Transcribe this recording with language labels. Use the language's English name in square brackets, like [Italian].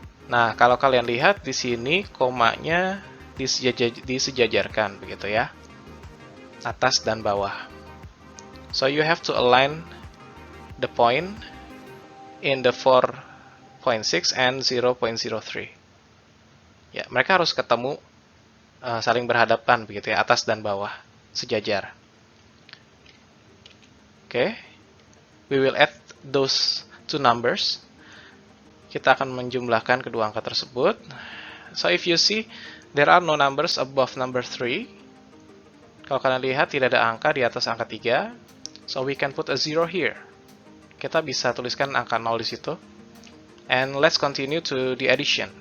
[Indonesian] Nah, kalau kalian lihat di sini komanya disejajarkan begitu ya. Atas dan bawah. [English] So you have to align the point in the 4.6 and 0.03. [Indonesian] Ya, mereka harus ketemu saling berhadapan begitu ya, atas dan bawah sejajar. Oke. [English] We will add those two numbers. [Indonesian] Kita akan menjumlahkan kedua angka tersebut. [English] So if you see, there are no numbers above number 3. [Indonesian] Kalau kalian lihat, tidak ada angka di atas angka 3. [English] So we can put a 0 here. [Indonesian] Kita bisa tuliskan angka 0 di situ. [English] And let's continue to the addition.